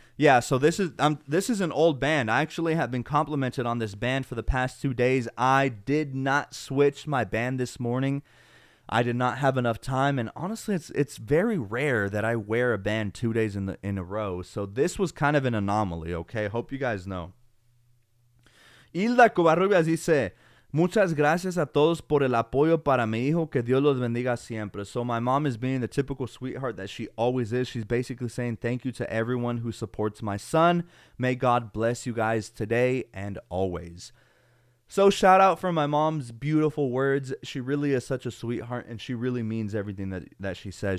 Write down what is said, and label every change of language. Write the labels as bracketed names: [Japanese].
[English] Yeah, so this is an old band. I actually have been complimented on this band for the past 2 days. I did not switch my band this morning. I did not have enough time, and honestly, it's very rare that I wear a band 2 days in a row. So this was kind of an anomaly, okay? Hope you guys know. [Spanish] Hilda Covarrubias dice, muchas gracias a todos por el apoyo para mi hijo, que Dios los bendiga siempre. [English] So my mom is being the typical sweetheart that she always is. She's basically saying thank you to everyone who supports my son. May God bless you guys today and always. So shout out for my mom's beautiful words. She really is such a sweetheart, and she really means everything that she says.